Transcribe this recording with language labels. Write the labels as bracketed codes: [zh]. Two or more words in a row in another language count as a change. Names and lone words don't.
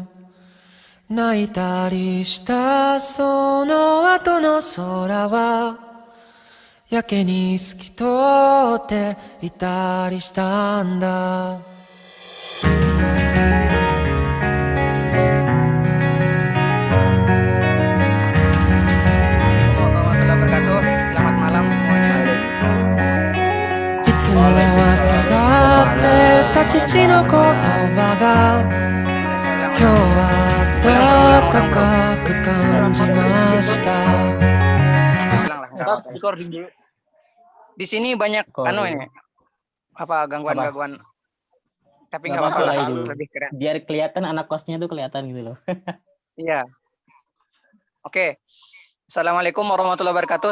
[ja] 泣いたりしたその後の空はやけに透き通っていたりしたんだ。 [ar] ورحمة الله وبركاته. [id] Selamat malam semuanya. [ja] いつもは尖ってた父の言葉が [id] Saya [ja] 今日 [id] ulang. [ja] は暖かく感じました。 [id] Ulang lah. [en] Stop recording [id] dulu. Di sini banyak ini gangguan-gangguan. Tapi nggak apa-apa lah, lebih keren. Biar kelihatan anak kosnya tuh kelihatan gitu loh. Iya. Oke. [ar] السلام عليكم ورحمة الله وبركاته.